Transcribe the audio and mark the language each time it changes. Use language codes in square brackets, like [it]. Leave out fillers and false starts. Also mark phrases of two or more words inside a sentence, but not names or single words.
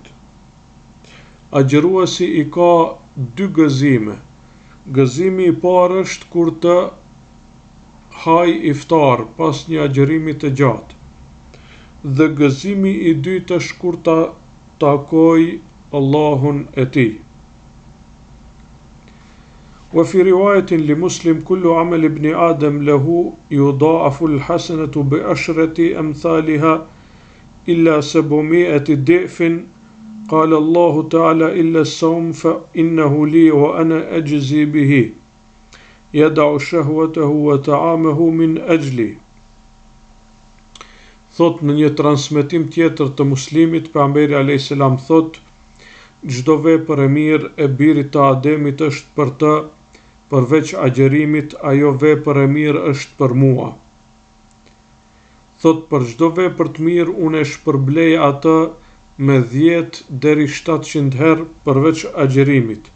[sq] Agjeruesi i ka dy gëzime. Gëzimi i parë është kur të haj iftar pas një agjerimi të gjatë. Dhe gëzimi i dytë është kur ta takoj Allahun e tij. [ar] وفي رواية لمسلم كل عمل ابن آدم له يضاعف الحسنة بعشرة أمثالها إلا 700 ضعف قال الله تعالى إلا الصوم فإنه لي وأنا أجزي به يدع شهوته وطعامه من أجلي. [sq] Thot në një transmetim tjetër të Muslimit, pejgamberi [ar] عليه السلام [sq] thot: çdo vepër e mirë e birit të Ademit është për të, përveç agjerimit, ajo vepër e mirë është për mua. Thot, për çdo vepër të mirë unë e shpërblej atë me 10 deri 700 herë përveç agjerimit.